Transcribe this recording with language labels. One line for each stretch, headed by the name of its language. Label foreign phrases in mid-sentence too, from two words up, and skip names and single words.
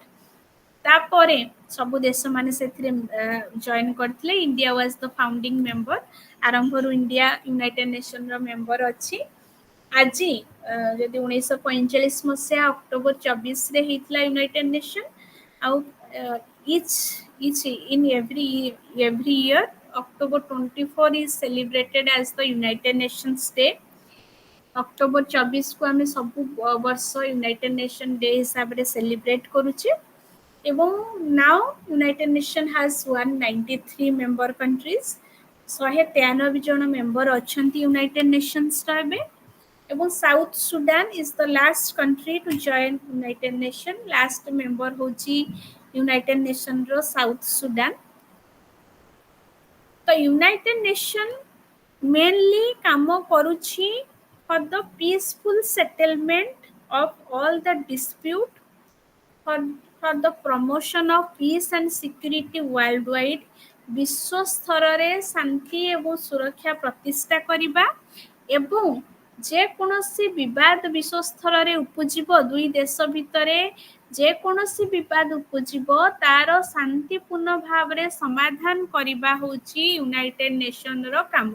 Odia: ତାପରେ ସବୁ ଦେଶମାନେ ସେଥିରେ ଜଏନ୍ କରିଥିଲେ।
English: India was the founding member.
Odia: ଆରମ୍ଭରୁ ଇଣ୍ଡିଆ ୟୁନାଇଟେଡ୍ ନେସନ୍ର ମେମ୍ବର ଅଛି। ଆଜି ଯଦି 1945 ମସିହା ଅକ୍ଟୋବର 24ରେ ହେଇଥିଲା ୟୁନାଇଟେଡ୍ ନେସନ୍, ଆଉ
English: each in every year October 24 is celebrated as the United Nations Day।
Odia: ଅକ୍ଟୋବର 24କୁ ଆମେ ସବୁ ବର୍ଷ ୟୁନାଇଟେଡ୍ ନେସନ୍ ଡେ ହିସାବରେ ସେଲିବ୍ରେଟ୍ କରୁଛେ।
English: ଏବଂ now United Nations has 193 member countries।
Odia: 193 ଜଣ ମେମ୍ବର ଅଛନ୍ତି ୟୁନାଇଟେଡ୍ ନେସନ୍ସର ଏବେ।
English: ଏବଂ ସାଉଥ ସୁଦାନ is the last country to join United Nations। last member
Odia: ହେଉଛି ୟୁନାଇଟେଡ୍ ନେସନ୍ର ସାଉଥ ସୁଦାନ। ତ ୟୁନାଇଟେଡ୍ ନେସନ୍
English: mainly
Odia: କାମ କରୁଛି
English: for the peaceful settlement of all the dispute, for the promotion of peace and security worldwide।
Odia: ବିଶ୍ୱ ସ୍ତରରେ ଶାନ୍ତି ଏବଂ ସୁରକ୍ଷା ପ୍ରତିଷ୍ଠା କରିବା ଏବଂ ଯେକୌଣସି ବିବାଦ ବିଶ୍ୱ ସ୍ତରରେ ଉପୁଜିବ, ଦୁଇ ଦେଶ ଭିତରେ ଯେକୌଣସି ବିବାଦ ଉପୁଜିବ ତାର ଶାନ୍ତିପୂର୍ଣ୍ଣ ଭାବରେ ସମାଧାନ କରିବା ହେଉଛି ୟୁନାଇଟେଡ୍ ନେସନ୍ର କାମ।